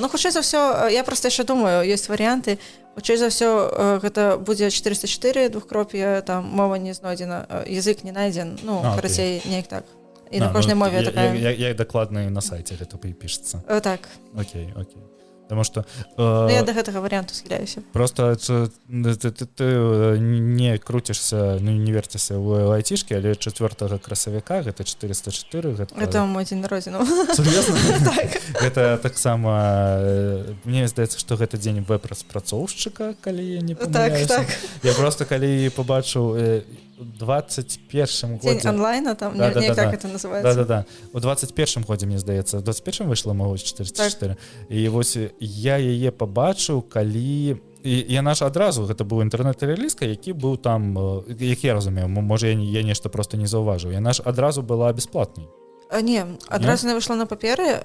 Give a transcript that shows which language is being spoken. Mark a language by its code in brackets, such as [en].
[be] Ну, хутчэй за ўсё, я проста яшчэ думаю, ёсць варыянты. Хутчэй за ўсё, гэта будзе 404 двухкроп'я, там мова не знойдзена, [ru] язык не найдзен, [be] ну, карацей, неяк так. І на кожнай мове такая... Як дакладна і на сайце гэта пішацца. Так. [ru] Окей. Потому что... [be] я до гэтага варианту схиляюся. [ru] Просто ты не крутишься, ну, не вертишься в айтишке, [be] але 4 красавіка, гэта 404. [ru] Это мой [be] дзень народзінаў. [ru] Серьезно? [be] Так. Гэта таксама... Мне здаецца, што гэта дзень веб-распрацоўшчыка, калі я не памыляюся. Так. Я просто, калі побачыў 21 годзе... Дзень онлайна, там, [ru] не как это называется. [be] Да. У 21 годзе, мне здаецца, в 21 выйшла мова 404. І вось я яе пабачыў, калі... І яна ж адразу, гэта быў інтэрнэт-рэлізка, які быў там, як я разумею, можа я нешта просто не заўважыў. Яна ж адразу была бясплатнай. Не, адразу не выйшла на паперы.